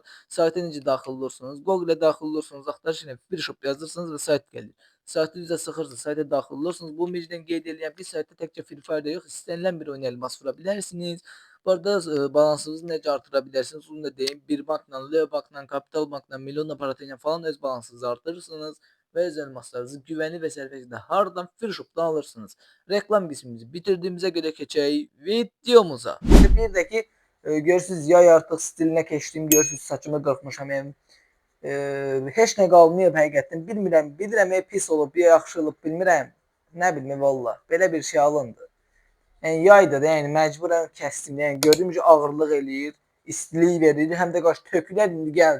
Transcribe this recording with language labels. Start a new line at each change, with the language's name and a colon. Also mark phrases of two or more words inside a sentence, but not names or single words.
Azerbaijani: Sayta necə daxil olursunuz? Google-ə daxil olursunuz, axtarış ilə Free Shop yazırsınız və sayt gəlir. Saytı üzə sıxırsınız, sayta daxil olursunuz. Bu birinciden qeyd edirəm ki, saytda təkcə Free Fire yox, istənilən bir oyun elmas vura bilərsiniz. Bu arada balansınızı necə artırabilirsiniz? Bunu da deyim. Bir bankla, Leo bankla, Kapital bankla, Milyon aparatıyla falan öz balansınızı artırırsınız ve öz elmaslarınızı
Turkish: güvenli ve serbestçe
Azerbaijani: hardan Free Shop'tan alırsınız.
Turkish: Reklam kısmımızı bitirdiğimize göre geçelim videomuza.
Azerbaijani: Bir de ki görürsünüz yay artıq stilinə keçdim. Görürsünüz saçımı qırxmışam. Yəni heç nə qalmayıb həqiqətən. Bilmirəm pis olub, yaxşı olub, bilmirəm. Nə bilmə valla. Belə bir şey alındı. Yəni yayda da, yəni məcburən kəsdim. Yəni gördüyüm ki, ağırlıq eləyir, istilik verir, həm də qaç tökülər indi gəldi.